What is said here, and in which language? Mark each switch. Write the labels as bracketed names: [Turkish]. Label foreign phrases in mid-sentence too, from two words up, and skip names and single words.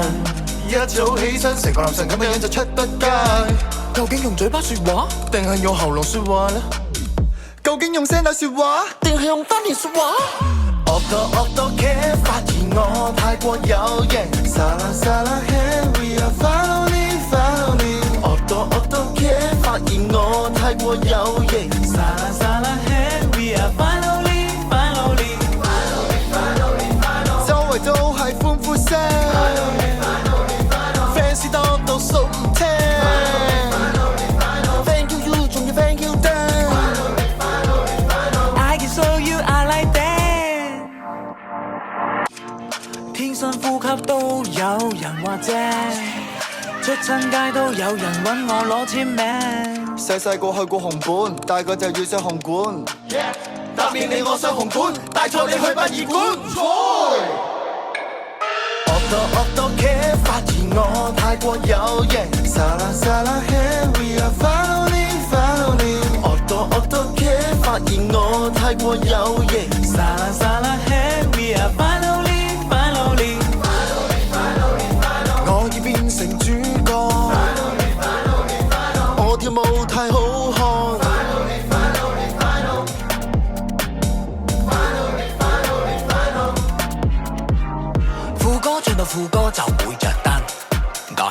[Cantonese] 一早起身成個男神咁嘅樣就出得街。究竟用嘴巴說話，定係用喉嚨說話呢？究竟用聲帶說話，定係用丹田說話？惡多劇發現我太過有型。沙啦沙啦 [English] ，We are finally finally。 [Cantonese] 惡多劇發現我太過有型。沙啦沙啦 [English] ，We are finally finally。 [Cantonese] 周圍都係歡呼聲，fans 多到數唔清。 [English] Thank you you，仲要 Thank you them。I can show you I like that。 [Cantonese] 天生呼吸都有人話正，出親街都有人揾我攞簽名。細細個去過紅館，大個就要上紅館。答應你我上紅館，帶錯你去殯儀館。惡多劇發現我太過有型。沙啦沙啦 [English] ，We are finally finally。 [Cantonese] 惡多劇發現我太過有型。沙啦沙啦 [English] ，We are finally finally。 [Cantonese] 我要變成主角，我跳舞太好看。副歌唱到副歌就會着燈，唔該。